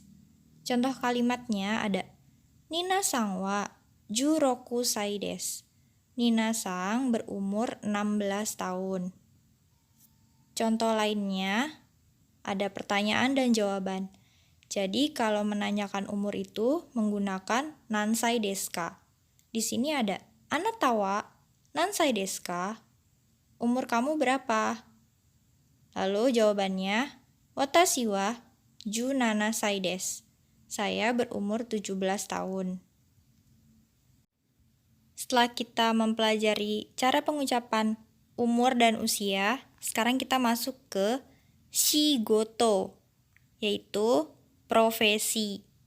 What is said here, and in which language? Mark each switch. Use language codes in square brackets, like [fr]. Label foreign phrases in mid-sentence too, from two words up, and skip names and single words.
[id] Contoh kalimatnya ada Nina sang [ja] は十六歳です. [id] Nina sang berumur 16 tahun. contoh lainnya ada pertanyaan dan jawaban. Jadi kalau menanyakan umur itu menggunakan [ja] 何歳ですか. [id] Di sini ada [ja] あなたは何歳ですか? [id] Umur kamu berapa? Lalu jawabannya, [ja] 私は17歳です. [id] Saya berumur 17 tahun. Setelah kita mempelajari cara pengucapan umur dan usia, sekarang kita masuk ke shigoto, yaitu profesi.